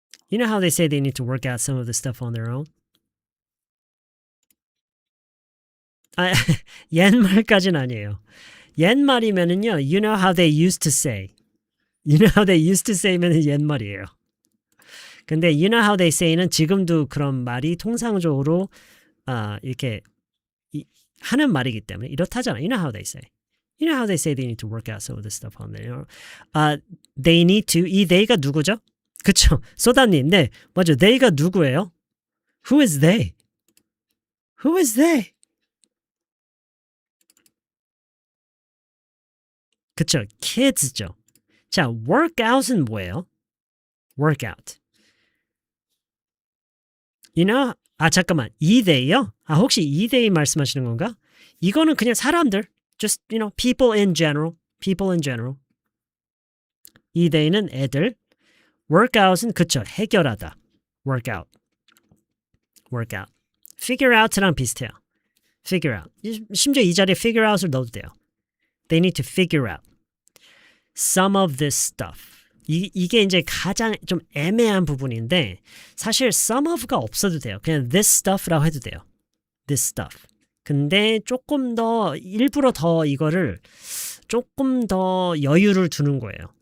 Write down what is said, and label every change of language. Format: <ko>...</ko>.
<en>You know how they say they need to work out some of the stuff on their own?</en> <ko>아, 옛말까지는 아니에요. 옛말이면은요,</ko> <en>you know how they used to say. You know how they used to say면은</en> <ko>옛말이에요. 근데</ko> <en>you know how they say</en> <ko>는 지금도 그런 말이 통상적으로 이렇게 하는 말이기 때문에 이렇다잖아.</ko> <en>You know how they say. You know how they say they need to work out some of the stuff on their own. They need to.</en> <ko>이 they가 누구죠? 그쵸? 소다님, 네, 맞아. they가 누구예요?</ko> <en>Who is they? Who is they?</en> <ko>그쵸? kids죠. 자, workout은 뭐예요?</ko> <en>workout. You know?</en> <ko>잠깐만. 이 they요? 혹시 이 they 말씀하시는 건가? 이거는 그냥 사람들.</ko> <en>Just, you know, people in general. People in general.</en> <ko>이 they는 애들. workout은 그쵸? 해결하다. workout. workout.</ko> <en>figure out랑</en> <ko>비슷해요.</ko> <en>figure out.</en> <ko>심지어 이 자리에 figure out을 넣어도 돼요.</ko> <en>They need to figure out some of this stuff.</en> <ko>이게 이제 가장 좀 애매한 부분인데 사실 some of가 없어도 돼요. 그냥 this stuff라고 해도 돼요.</ko> <en>this stuff.</en> <ko>근데 조금 더 일부러 더 이거를 조금 더 여유를 두는 거예요.</ko>